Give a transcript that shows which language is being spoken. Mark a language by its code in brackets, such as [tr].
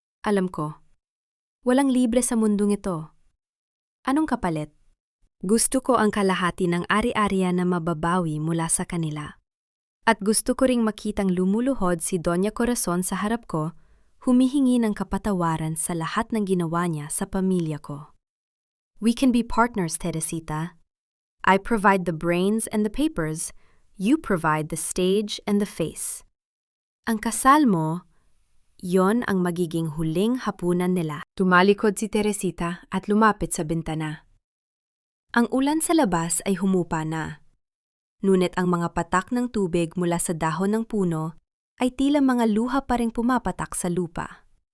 [tl] Alam ko, walang libre sa mundong ito. Anong kapalit? Gusto ko ang kalahati ng ari-arian na mababawi mula sa kanila. At gusto ko ring makitang lumuluhod si Doña Corazon sa harap ko, humihingi ng kapatawaran sa lahat ng ginawa niya sa pamilya ko. [en] We can be partners, Teresita. I provide the brains and the papers, you provide the stage and the face. [tl] Ang kasal mo, yon ang magiging huling hapunan nila. Tumalikod si Teresita at lumapit sa bintana. Ang ulan sa labas ay humupa na. Ngunit ang mga patak ng tubig mula sa dahon ng puno ay tila mga luha pa ring pumapatak sa lupa.